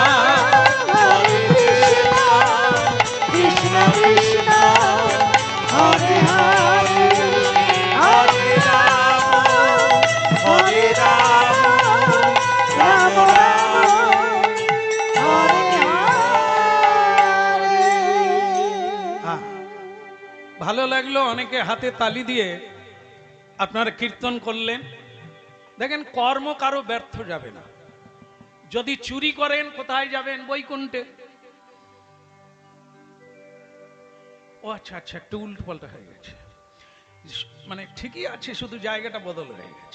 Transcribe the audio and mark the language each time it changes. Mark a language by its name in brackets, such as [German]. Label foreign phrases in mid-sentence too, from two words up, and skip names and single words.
[Sanskrit] कृष्ण कृष्ण हरे हरे हरे राम राम हरे हरे। [Bangla] হ্যাঁ, ভালো লাগলো। অনেকে হাতে তালি দিয়ে আপনারা কীর্তন করলেন। দেখেন, কর্ম কারো ব্যর্থ যাবে না। যদি চুরি করেন কোথায় যাবেন? বৈকুণ্ঠে। ও আচ্ছা আচ্ছা, একটু উল্টো পাল্টা হয়ে গেছে, মানে ঠিকই আছে, শুধু জায়গাটা বদল হয়ে গেছে।